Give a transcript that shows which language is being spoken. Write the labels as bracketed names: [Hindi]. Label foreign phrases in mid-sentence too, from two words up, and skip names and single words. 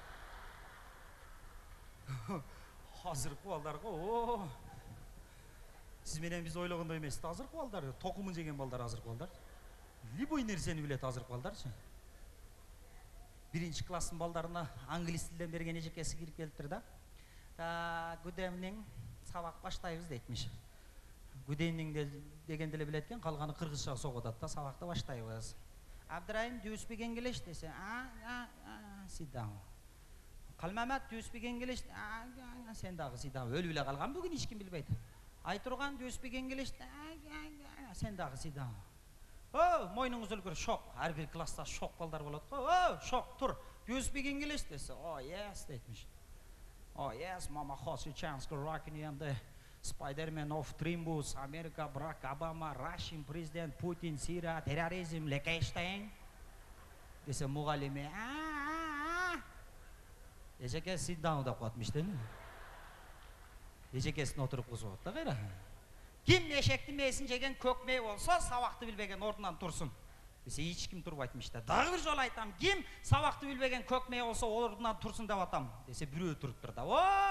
[Kyrgyz] Азыркы балдарга, сиз менен биз ойлогондой эмес. Азыркы балдар, токумун жеген балдар азыркы балдар. Любой нерсени билет азыркы балдарчы. Биринчи класстын балдарына англис тилден берген эжекеси кирип келиптир да. [English] Good evening, [Kyrgyz] сабак баштайбыз дейтмиш. [English] Good evening [Kyrgyz] дегенди эле билет экен, калганы кыргызча согуп атат да, сабакты баштайбыз. [English] Abdurrahim, do you speak English десе, sit down. Калмамат, do you speak English? [Kyrgyz] Сен дагы [English] sit down. [Kyrgyz] Өлүп эле калган бүгүн эч ким билбейт. Айтурган, [English] do you speak English? [Kyrgyz] Сен дагы [English] sit down. [Kyrgyz] Мойнуңуз өлгөр, шок. Ар бир класста шок балдар болот го. Шок, тур. [English] Do you speak English десе, yes дейтмиш. Yes, mama has a chance to rock in the Spider-Man of Trimbus, America, Barack Obama, Russian President, Putin, Syria, terrorism, Lekestein. [Kyrgyz] Десе мугалиме, эжеке [English] sit down [Kyrgyz] деп коятмыштен. Эжекесин отуруп кузуп да кайра. Ким эшектин мээсин жеген көк мээ болсо, сабакты билбеген ордунан турсун. Десе эч ким турбайтмыш да. Дагы бир жолу айтам, ким сабакты билбеген көк мээ болсо, ордунан турсун деп атам. Десе бирөө туруптур да.